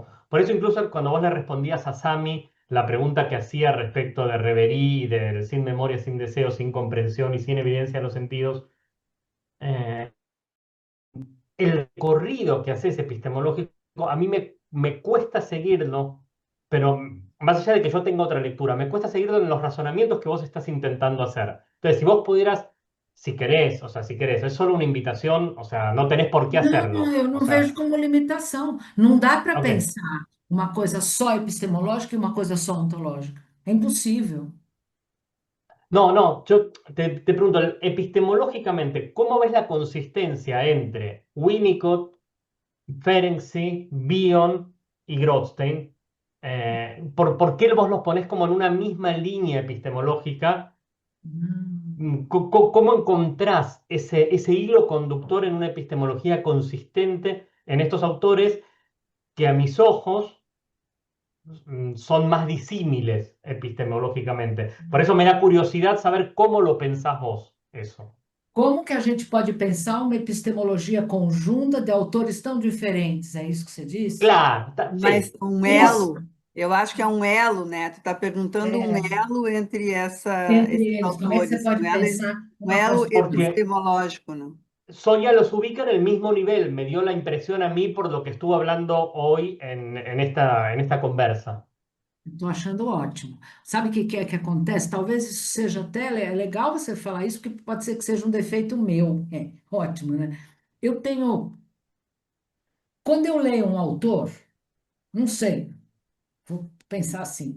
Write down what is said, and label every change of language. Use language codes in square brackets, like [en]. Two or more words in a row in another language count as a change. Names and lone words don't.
[es] Por eso incluso cuando vos le respondías a Sami la pregunta que hacía respecto de Reverie y del sin memoria, sin deseo, sin comprensión y sin evidencia de los sentidos, eh, el recorrido que haces epistemológico, a mí me cuesta seguirlo, pero más allá de que yo tenga otra lectura, me cuesta seguirlo en los razonamientos que vos estás intentando hacer. Entonces, si vos pudieras, si querés, o sea, si querés, es solo una invitación, o sea, no tenés por qué [pt] Não, [es] hacerlo. [pt] eu [es] O [pt] não vejo [es] sea, [pt] como limitação. Não dá para [es] ok. [pt] pensar uma coisa só epistemológica e uma coisa só ontológica. É impossível. [es] No, no, yo te pregunto, epistemológicamente, ¿cómo ves la consistencia entre Winnicott, Ferenczi, Bion y Goldstein? ¿Por qué vos los ponés como en una misma línea epistemológica? [pt] Não. [es] ¿Cómo encontrás ese hilo conductor en una epistemología consistente en estos autores que a mis ojos son más disímiles epistemológicamente? Por eso me da curiosidad saber cómo lo pensás vos, eso. [pt] Como que a gente pode pensar uma epistemologia conjunta de autores tão diferentes? É isso que você disse? [es] Claro, [pt] Mas [es] sí, [pt] um Isso. elo, eu acho que é um elo, né? Tu está perguntando um É, elo entre esses entre eles, como é que você autores, pode pensar um uma elo construção? porque epistemológico, né? [es] Sonia los ubica en el mismo nivel, me dio la impresión a mí por lo que estuvo hablando hoy en esta conversa. [pt] Estou achando ótimo. Sabe o que é que acontece? Talvez isso seja até legal você falar isso, porque pode ser que seja um defeito meu. É, ótimo, né? Eu tenho. Quando eu leio um autor, não sei, vou pensar assim.